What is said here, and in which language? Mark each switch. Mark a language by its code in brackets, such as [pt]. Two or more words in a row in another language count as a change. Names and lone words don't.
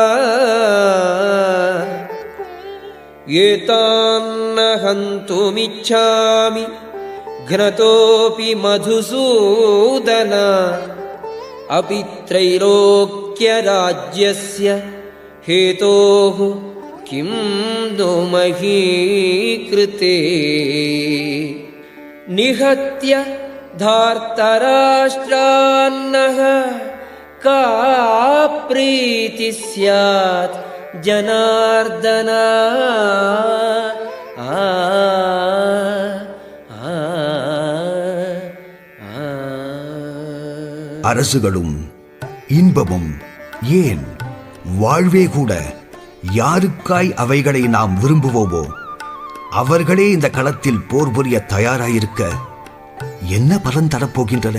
[sa] एतान्न हन्तुमिच्छामि घ्नतोऽपि मधुसूदन अपि त्रैलोक्यराज्यस्य हेतोः किं नो मही कृते. निहत्य धार्तराष्ट्रान्नः का प्रीतिः स्यात् जनार्दन. [ta] அரசுகளும் இன்பமும், ஏன் வாழ்வே கூட யாருக்காய் அவைகளை நாம் விரும்புவோமோ அவர்களே இந்த களத்தில் போர் புரிய தயாராயிருக்க என்ன பலன் தரப்போகின்றன?